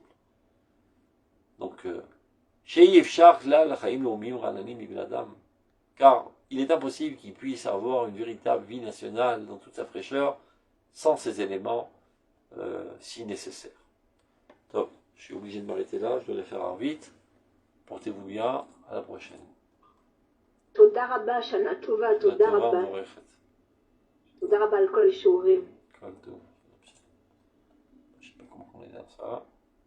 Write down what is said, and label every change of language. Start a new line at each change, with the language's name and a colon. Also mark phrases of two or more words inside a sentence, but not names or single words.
French: Donc, car il est impossible qu'il puisse avoir une véritable vie nationale dans toute sa fraîcheur sans ces éléments si nécessaires. Donc, je suis obligé de m'arrêter là, je dois les faire vite. Portez-vous bien, à la prochaine.
Hebrew: תודה רבה, שנה טובה, תודה רבה. תודה רבה על כל השיעורים.
French: Je ne sais pas comment on est dans ça.